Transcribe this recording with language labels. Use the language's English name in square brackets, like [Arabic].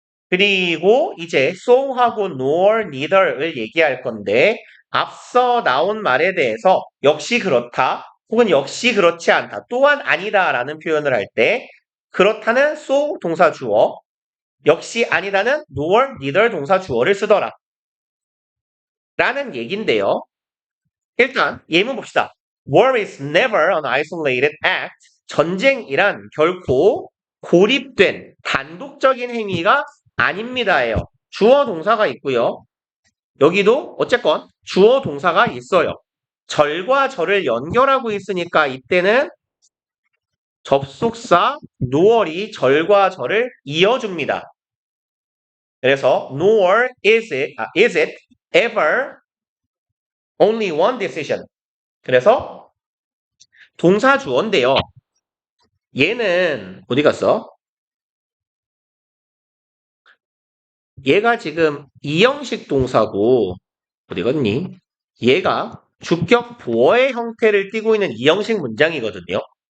[Korean] 그리고 이제 so하고 nor, neither를 얘기할 건데 앞서 나온 말에 대해서 역시 그렇다 혹은 역시 그렇지 않다 또한 아니다 라는 표현을 할 때 그렇다는 so 동사 주어 역시 아니다는 nor, neither 동사 주어를 쓰더라 라는 얘긴데요. 일단 예문 봅시다. [English] War is never an isolated act. [Korean] 전쟁이란 결코 고립된 단독적인 행위가 아닙니다예요. 주어 동사가 있고요. 여기도 어쨌건 주어 동사가 있어요. 절과 절을 연결하고 있으니까 이때는 접속사 noor이 절과 절을 이어줍니다. 그래서 [English] nor is it ever only one decision. [Korean] 그래서 동사 주어인데요. 얘는 어디 갔어? 얘가 지금 이형식 동사고 어디 갔니? 얘가 주격 보어의 형태를 띠고 있는 이형식 문장이거든요.